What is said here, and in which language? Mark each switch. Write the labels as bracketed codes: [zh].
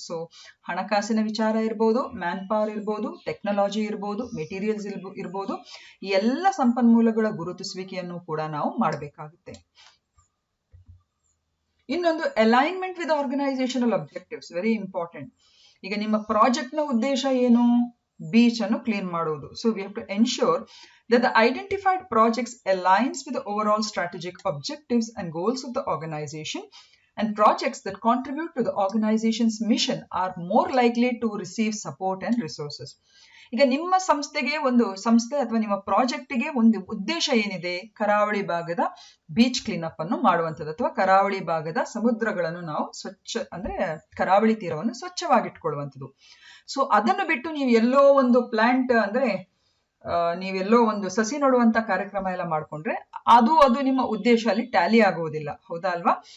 [kn] So ಹಣಕಾಸಿನ ವಿಚಾರ ಇರ್ಬೋದು, ಮ್ಯಾನ್ ಪವರ್ ಇರ್ಬೋದು, ಟೆಕ್ನಾಲಜಿ ಇರ್ಬೋದು, ಮೆಟೀರಿಯಲ್ಸ್ ಇರ್ಬೋದು, ಈ ಎಲ್ಲ ಸಂಪನ್ಮೂಲಗಳ ಗುರುತಿಸುವಿಕೆಯನ್ನು ಕೂಡ ನಾವು ಮಾಡಬೇಕಾಗುತ್ತೆ. [en] ಇನ್ನೊಂದು, alignment with organisational objectives, very important. [kn] ಈಗ ನಿಮ್ಮ ಪ್ರಾಜೆಕ್ಟ್ ನ ಉದ್ದೇಶ ಏನು? ಬೀಚ್ ಅನ್ನು ಕ್ಲೀನ್ ಮಾಡುವುದು. [en] So we have to ensure that the identified projects aligns with the overall strategic objectives and goals of the organization, and projects that contribute to the organization's mission are more likely to receive support and resources. [kn] ಈಗ ನಿಮ್ಮ ಸಂಸ್ಥೆಗೆ, ಒಂದು ಸಂಸ್ಥೆ ಅಥವಾ ನಿಮ್ಮ ಪ್ರಾಜೆಕ್ಟ್ಗೆ ಒಂದು ಉದ್ದೇಶ ಏನಿದೆ? ಕರಾವಳಿ ಭಾಗದ ಬೀಚ್ ಕ್ಲೀನಪ್ ಅನ್ನು ಮಾಡುವಂಥದ್ದು, ಅಥವಾ ಕರಾವಳಿ ಭಾಗದ ಸಮುದ್ರಗಳನ್ನು ನಾವು ಅಂದ್ರೆ ಕರಾವಳಿ ತೀರವನ್ನು ಸ್ವಚ್ಛವಾಗಿಟ್ಕೊಳ್ಳುವಂಥದ್ದು. ಸೊ ಅದನ್ನು ಬಿಟ್ಟು ನೀವು ಎಲ್ಲೋ ಒಂದು ಪ್ಲಾಂಟ್, ಅಂದ್ರೆ ನೀವೆಲ್ಲೋ ಒಂದು ಸಸಿ ನಡುವಂತ ಕಾರ್ಯಕ್ರಮ ಎಲ್ಲ ಮಾಡ್ಕೊಂಡ್ರೆ ಅದು ನಿಮ್ಮ ಉದ್ದೇಶ ಅಲ್ಲಿ ಟ್ಯಾಲಿ ಆಗುವುದಿಲ್ಲ, ಹೌದಾ ಅಲ್ವಾ?